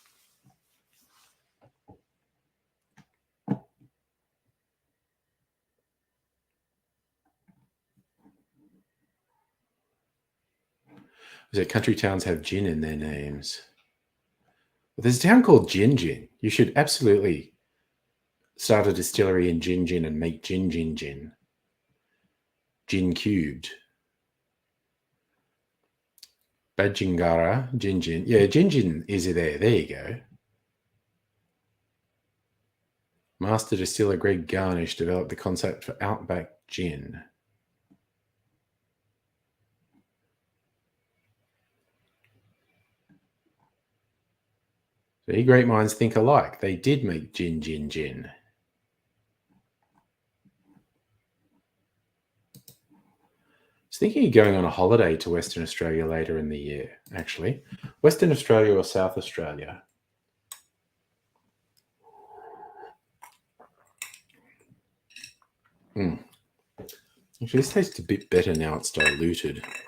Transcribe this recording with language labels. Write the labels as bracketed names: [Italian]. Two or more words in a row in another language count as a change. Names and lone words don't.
[English] Was it country towns have gin in their names? But there's a town called Gin Gin. You should absolutely start a distillery in Gin Gin and make gin gin gin. Gin cubed. Badgingara, Gin Gin. Yeah, Gin Gin is there. There you go. Master distiller Greg Garnish developed the concept for Outback Gin. See, great minds think alike. They did make gin, gin, gin. I was thinking of going on a holiday to Western Australia later in the year, actually. Western Australia or South Australia? Actually, this tastes a bit better now it's diluted.